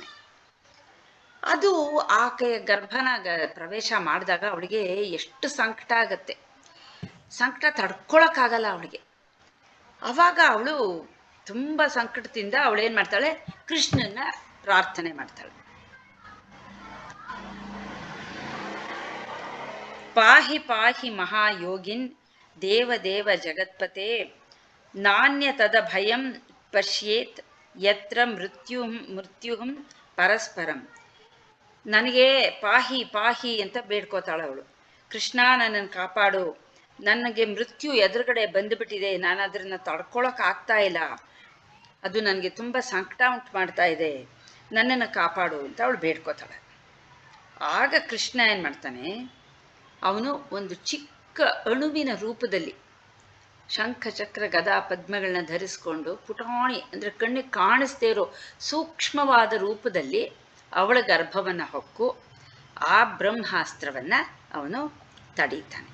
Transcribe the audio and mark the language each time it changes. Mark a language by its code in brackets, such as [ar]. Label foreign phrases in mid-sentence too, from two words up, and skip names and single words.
[kn] ಅದು ಆಕೆಯ ಗರ್ಭನ ಪ್ರವೇಶ ಮಾಡಿದಾಗ ಅವಳಿಗೆ ಎಷ್ಟು ಸಂಕಟ ಆಗತ್ತೆ. ಸಂಕಟ ತಡ್ಕೊಳಕ್ಕಾಗಲ್ಲ ಅವಳಿಗೆ. ಆವಾಗ ಅವಳು ತುಂಬ ಸಂಕಟದಿಂದ ಅವಳೇನು ಮಾಡ್ತಾಳೆ, ಕೃಷ್ಣನ ಪ್ರಾರ್ಥನೆ ಮಾಡ್ತಾಳೆ. [sa] ಪಾಹಿ ಪಾಹಿ ಮಹಾಯೋಗಿನ್ ದೇವದೇವ ಜಗತ್ಪತೆ ನಾಣ್ಯತದ ಭಯಂ ಪಶ್ಯೇತ್ ಯತ್ರ ಮೃತ್ಯುಹಂ ಪರಸ್ಪರಂ. [kn] ನನಗೆ ಪಾಹಿ ಪಾಹಿ ಅಂತ ಬೇಡ್ಕೋತಾಳೆ ಅವಳು. ಕೃಷ್ಣ ನನ್ನನ್ನು ಕಾಪಾಡು, ನನಗೆ ಮೃತ್ಯು ಎದುರುಗಡೆ ಬಂದುಬಿಟ್ಟಿದೆ, ನಾನು ಅದನ್ನು ತಡ್ಕೊಳಕ್ಕೆ ಆಗ್ತಾ ಇಲ್ಲ, ಅದು ನನಗೆ ತುಂಬ ಸಂಕಟ ಉಂಟು ಮಾಡ್ತಾ ಇದೆ, ನನ್ನನ್ನು ಕಾಪಾಡು ಅಂತ ಅವಳು ಬೇಡ್ಕೋತಾಳೆ. ಆಗ ಕೃಷ್ಣ ಏನು ಮಾಡ್ತಾನೆ, ಅವನು ಒಂದು ಚಿಕ್ಕ ಅಣುವಿನ ರೂಪದಲ್ಲಿ ಶಂಖ ಚಕ್ರ ಗದಾ ಪದ್ಮಗಳನ್ನ ಧರಿಸ್ಕೊಂಡು ಪುಟಾಣಿ ಅಂದರೆ ಕಣ್ಣಿಗೆ ಕಾಣಿಸ್ದೇ ಇರೋ ಸೂಕ್ಷ್ಮವಾದ ರೂಪದಲ್ಲಿ ಅವಳ ಗರ್ಭವನ್ನು ಹೊಕ್ಕು ಆ ಬ್ರಹ್ಮಾಸ್ತ್ರವನ್ನು ಅವನು ತಡೀತಾನೆ.